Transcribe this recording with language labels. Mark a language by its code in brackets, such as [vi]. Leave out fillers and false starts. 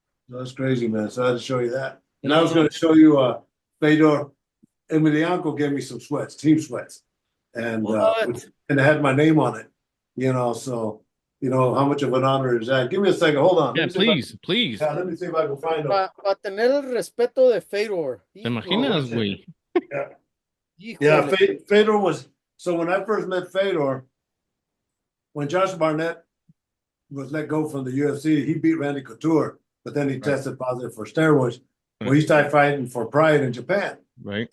[en] That's crazy, man. So I had to show you that. And I was going to show you Fedor Emelianenko gave me some sweats, team sweats. And and it had my name on it, so how much of an honor is that? Give me a second, hold on. Yeah, please. Yeah, let me see if I can find them. [es] Para tener el respeto de Fedor. ¿Te imaginas, güey? [en] Yeah, Fedor was, so when I first met Fedor, when Josh Barnett was let go from the UFC, he beat Randy Couture, but then he tested positive for steroids. Well, he started fighting for Pride in Japan. Right.